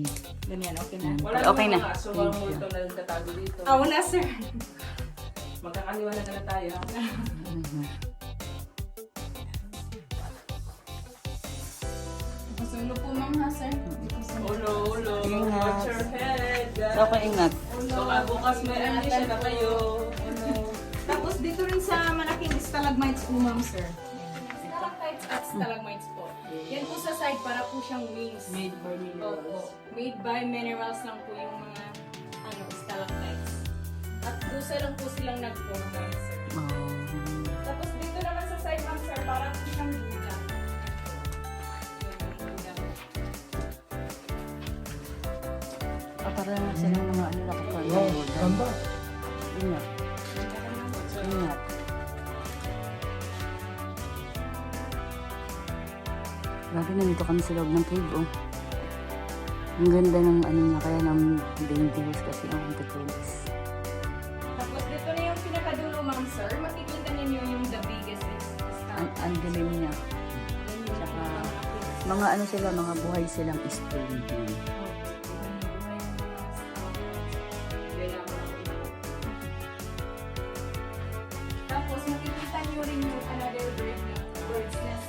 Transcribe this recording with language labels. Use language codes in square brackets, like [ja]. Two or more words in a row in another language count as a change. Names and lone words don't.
[tl] Ganyan, okay na. Wala Okay na. naman nga, so walang multo na nagtatago dito. Oo na sir. Magkakaliwanag na tayo. Pasulo po ma'am ha sir. Ulo, ulo. Ingat. [en] Watch your head, guys. [tl] So, ingat. Baka bukas may amnesia na kayo. Tapos dito rin sa malaking stalagmites po ma'am sir. Stalactites at stalagmites po. Yan po sa side para po siyang wings. [en] Made by minerals. [tl] Opo. [en] Made by minerals [tl] lang po yung mga stalactites. At pusa lang po silang nag-form ma'am sir. Oh. Tapos dito naman sa side ma'am sir, para po siyang Buddha. Parang silang mga ano nakapal. Wow, ganda. Ingat. Ingat. Grabe, nandito kami sa loob ng cave, oh. Ang ganda ng ano niya, kaya ng dangerous kasi ang antipolis. Tapos dito na yung pinakadulo ma'am sir, makikita ninyo yung [en] the biggest [tl] Ang dilim niya. Tsaka, mga ano sila, mga buhay silang stone. Tapos makikita nyo rin yung [en] another bird [tl] na [en] bird's nest.